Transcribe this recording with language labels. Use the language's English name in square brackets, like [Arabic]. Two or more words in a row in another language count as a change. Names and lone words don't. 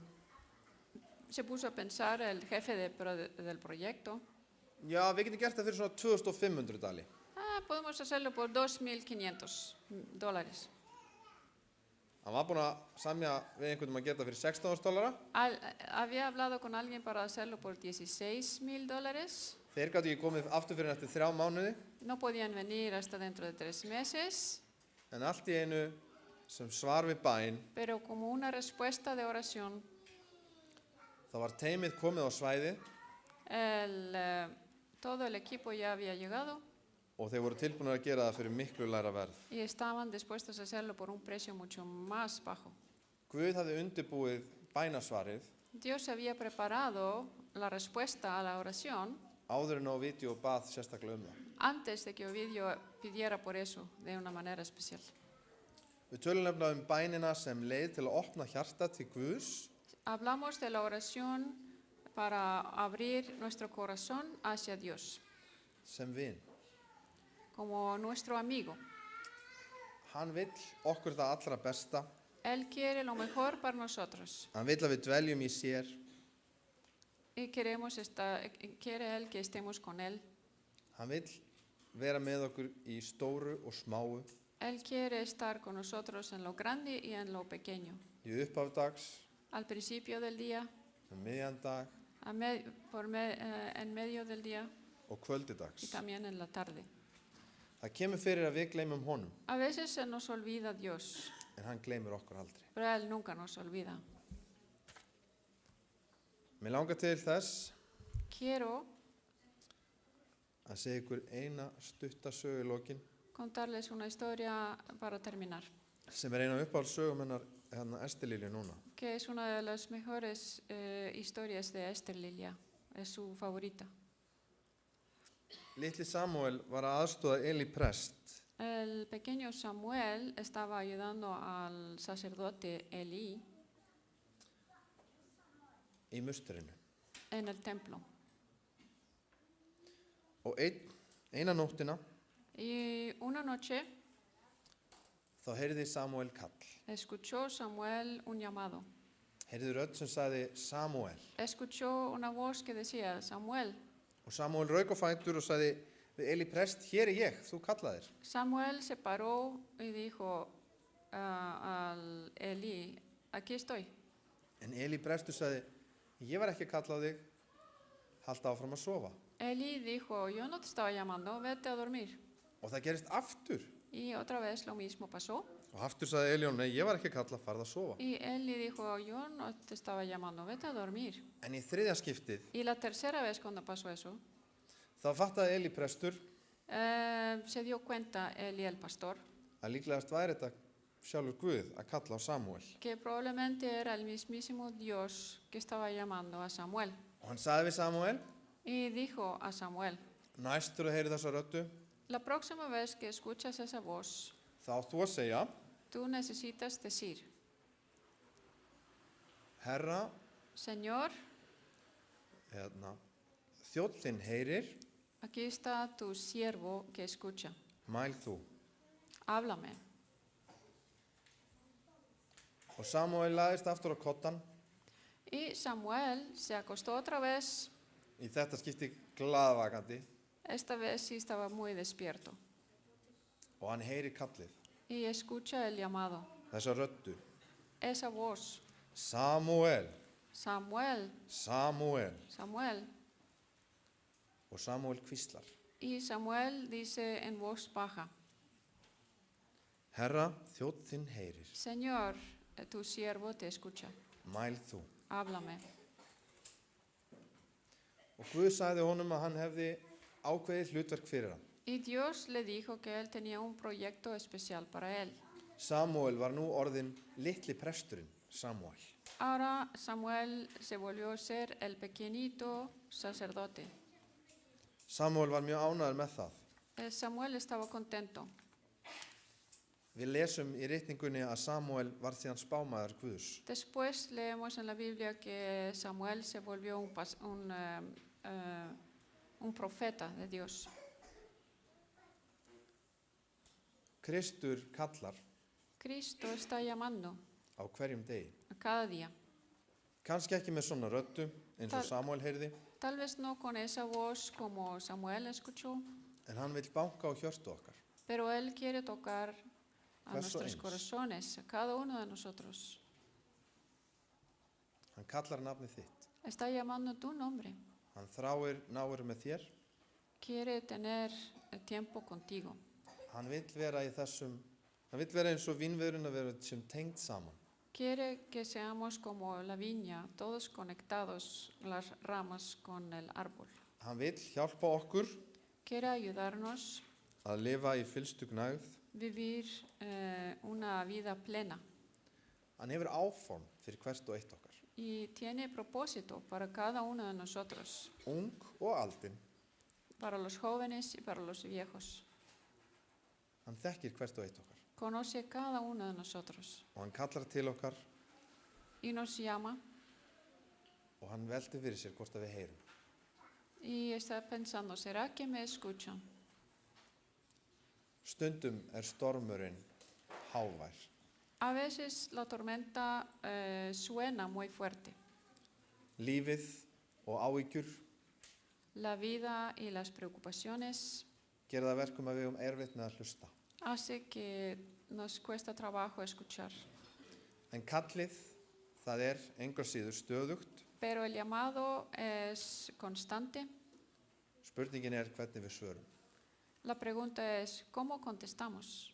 [Spanish] Se puso a pensar el jefe del proyecto. [Icelandic] Já, við getum gert það fyrir svona 2500 dali. [Spanish] Podemos hacerlo por $2,500. [Icelandic] Hann var búinn að semja við einhvern að gera það fyrir $16,000. [Spanish] Había hablado con alguien para hacerlo por $16,000. [Icelandic] Þeir gátu ekki komið aftur fyrir eftir 3 mánuði, [Spanish] No podían venir hasta dentro de 3 meses, [Icelandic] en allt í einu sem svar við bæn, [Spanish] pero como una respuesta de oración, [Icelandic] þá var teimið komið á svæði [Spanish] todo el equipo ya había llegado [Icelandic] og þeir voru tilbúinir að gera það fyrir miklu lægra verð. [Spanish] y estaban dispuestos a hacerlo por un precio mucho más bajo. [Icelandic] Guð hafði undirbúið bænasvarið [Spanish] Dios había preparado la respuesta a la oración [Icelandic] áður en Ovidio bað sérstaklega það. [Spanish] antes de que Ovidio pidiera por eso de una manera especial. [Icelandic] Við tölum nefnilega bænina sem leið til að opna hjarta til Guðs [Spanish] Hablamos de la oración para abrir nuestro corazón hacia Dios, [Icelandic] sem vin. [Spanish] como nuestro amigo. [Icelandic] Hann vill okkur það allra besta. [Spanish] Él quiere lo mejor para nosotros [Icelandic] Hann vill að við dveljum í sér. [Spanish] y quiere Él que estemos con Él. [Icelandic] Hann vill vera með okkur í stóru og smáu, [Spanish] Él quiere estar con nosotros en lo grande y en lo pequeño, [Icelandic] í upphaf dags, [Spanish] al principio del día, [Icelandic] miðjan dag [Spanish] en medio del día [Icelandic] og kvöldi [Spanish] y [Icelandic] dags. [Spanish] también en la tarde. [Icelandic] Það kemur fyrir að við gleymum honum, [Spanish] A veces se nos olvida Dios, [Icelandic] en hann gleymur okkur aldrei. [Spanish] pero Él nunca nos olvida. [Icelandic] Mér langar til þess [Spanish] Quiero [Icelandic] að segja ykkur eina stutta sögu í lokin, [Spanish] contarles una historia para terminar, [Icelandic] sem eina uppáhaldssögum hennar Ester Lilju núna. [Spanish] que es una de las mejores historias de Esther Lilia, es su favorita. [Icelandic] Litli Samúel var að aðstoða Eli prest [Spanish] El pequeño Samuel estaba ayudando al sacerdote Elí [Icelandic] í musturinu. [Spanish] en el templo. [Icelandic] Og eina nóttina [Spanish] Y una noche [Icelandic] þá heyrði Samúel kall. [Spanish] escuchó Samuel un llamado. [Icelandic] Heyrði rödd sem sagði Samúel. [Spanish] Escuchó una voz que decía, Samuel. [Icelandic] Og Samúel rauk á fætur og sagði við Eli prest, hér er ég, þú kallaðir. [Spanish] Samuel se paró y dijo al Elí, aquí estoy. [Icelandic] En Eli prestur sagði, ég var ekki að kalla á þig, halda áfram að sofa. [Spanish] Elí dijo, yo no te estaba llamando, vete a dormir. [Icelandic] Og það gerist aftur. [Spanish] Y otra vez lo mismo pasó. [Icelandic] Og aftur sagði Eli, nei, ég var ekki að kalla, farð að sofa. [Spanish] Y Elí dijo, yo no te estaba llamando, vete a dormir. [Icelandic] En í þriðja skiptið, [Spanish] Y la tercera vez cuando pasó eso, [Icelandic] þá fattaði Eli prestur [Spanish] se dio cuenta Elí el pastor [Icelandic] að líklegast væri þetta sjálfur Guð að kalla á Samúel. [Spanish] que probablemente era el mismísimo Dios que estaba llamando a Samuel. [Icelandic] Og hann sagði við Samúel, [Spanish] Y dijo a Samuel, [Icelandic] næstur að heyri þessa röddu, [Spanish] la próxima vez que escuchas esa voz, [Icelandic] þá átt þú að segja, [Spanish] tú necesitas decir, [Icelandic] Herra, [Spanish] Señor, [Icelandic] þjónn þinn heyrir, [Spanish] aquí está tu siervo que escucha, [Icelandic] mæl þú. [Spanish] háblame. [Icelandic] Og Samúel lagðist aftur á kottan, [Spanish] Y Samuel se acostó otra vez, [Icelandic] í þetta skipti glaðvakandi, [Spanish] esta vez sí estaba muy despierto, [Icelandic] og hann heyri kallið, [Spanish] y escucha el llamado, [Icelandic] þessa röddu. [Spanish] esa voz, [Icelandic] Samúel, [Spanish] Samuel, [Icelandic] Samúel. [Spanish] Samuel. [Icelandic] Og Samúel hvíslar, [Spanish] Y Samuel dice en voz baja, [Icelandic] Herra, þjónn þinn heyrir, [Spanish] Señor, tu siervo te escucha, [Icelandic] mæl þú. [Spanish] háblame. [Icelandic] Og Guð sagði honum að hann hefði ákveðið hlutverk fyrir hann. [Spanish] Y Dios le dijo que él tenía un proyecto especial para él. [Icelandic] Samúel var nú orðinn litli presturinn, Samúel. [Spanish] Ahora Samuel se volvió a ser el pequeñito sacerdote. [Icelandic] Samúel var mjög ánægður með það. [Spanish] Samuel estaba contento. [Icelandic] Við lesum í ritningunni að Samúel var síðan spámaður Guðs. [Spanish] Después leemos en la Biblia que Samuel se volvió un profeta de Dios. [Icelandic] Kristur kallar [Spanish] Cristo está llamando [Icelandic] á hverjum degi. [Spanish] a cada día. [Icelandic] Kannski ekki með svona röddu eins og Samúel heyrði, [Spanish] Tal vez no con esa voz como Samuel escuchó, [Icelandic] en hann vill banka á hjörtu okkar. [Spanish] pero él quiere tocar a [Icelandic] Hvers og [Spanish] nuestros [Icelandic] eins. [Spanish] corazones, a cada uno de nosotros. [Icelandic] Hann kallar nafnið þitt. [Spanish] Está llamando tu nombre. [Icelandic] Hann þráir náir með þér. [Spanish] Quiere tener tiempo contigo. [Icelandic] Hann vill vera eins og vínviðurinn að vera sem tengd saman. [Spanish] Quiere que seamos como la viña, todos conectados, las ramas con el árbol. [Icelandic] Hann vill hjálpa okkur [Spanish] Quiere ayudarnos [Icelandic] að lifa í fyllstu gnægð. [Spanish] vivir una vida plena [Icelandic] Hann hefur áform fyrir hvert og eitt okkar. [Spanish] y tiene propósito para cada uno de nosotros, [Icelandic] Ung og aldin. [Spanish] para los jóvenes y para los viejos. [Icelandic] Hann þekkir hvert og eitt okkar. [Spanish] Conoce cada uno de nosotros [Icelandic] Og hann kallar til okkar [Spanish] y nos llama [Icelandic] og hann veltir fyrir sér hvort að við heyrum. [Spanish] y está pensando, ¿será que me escuchan? [Icelandic] Stundum stormurinn hávær. [Spanish] A veces la tormenta suena muy fuerte. [Icelandic] Lífið og áhyggjur [Spanish] La vida y las preocupaciones [Icelandic] gera það verkum að við erfitt með að hlusta. [Spanish] hace que nos cuesta trabajo escuchar. [Icelandic] En kallið, það engu að síður stöðugt. [Spanish] Pero el llamado es constante. [Icelandic] Spurningin hvernig við svörum. [Spanish] La pregunta es, ¿cómo contestamos?